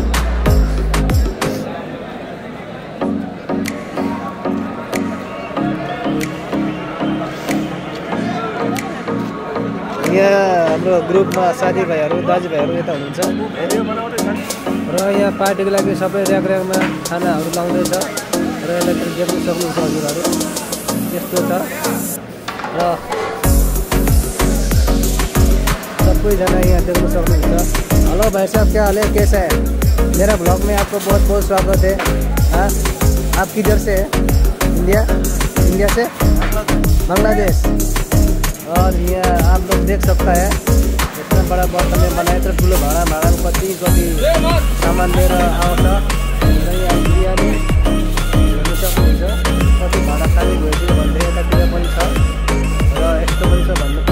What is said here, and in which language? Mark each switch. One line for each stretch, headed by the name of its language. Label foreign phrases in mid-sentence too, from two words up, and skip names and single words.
Nepali: यहाँ हाम्रो ग्रुपमा साथीभाइहरू दाजुभाइहरू यता हुनुहुन्छ र यहाँ पार्टीको लागि सबै र्याकमा खानाहरू लाउँदैछ र यसलाई देख्न सक्नुहुन्छ हजुरहरू। यस्तो छ र सबैजना यहाँ देख्न सक्नुहुन्छ।
Hindi: हेलो भाई साहब, क्या हाल है, कैसा है? मेरा ब्लॉग में आपको बहुत बहुत स्वागत है। हाँ, आप किधर से है? इंडिया से? बांग्लादेश। और यहाँ आप लोग देख सकता है इतना बड़ा बर्तन में बनाए, तो
Nepali: ठुलो भाँडा कति सामान लिएर आउँछ। यहाँ बिरयानी हेर्नु सक्नुहुन्छ, कति भाँडा खाली भइसक्यो भन्दै यतातिर पनि छ र यस्तो पनि छ।